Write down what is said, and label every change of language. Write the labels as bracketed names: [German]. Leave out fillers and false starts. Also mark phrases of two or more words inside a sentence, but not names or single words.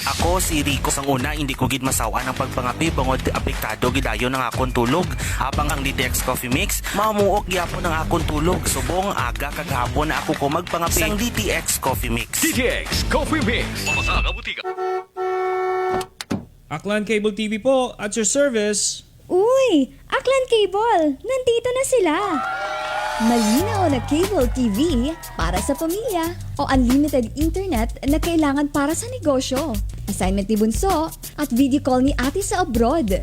[Hiligaynon] Ako si Rico sang una hindi ko gid masawa ng pagpangapi bangod apektado gidayon ng akong tulog. Habang ang DTX Coffee Mix mamuok gyapon ng akong tulog. Subong aga kagahapon na ako ko magpangapi sang DTX Coffee Mix. DTX Coffee Mix. Mga butika. [Filipino] Aklan Cable TV po, [English] at your service. [Filipino] Uy! Aklan Cable! Nandito na sila! Malinaw na [English] cable TV [Filipino] para sa pamilya o [English] unlimited internet [Filipino] na kailangan para sa negosyo. Assignment ni Bunso at [English] video call [Filipino] ni ate sa abroad.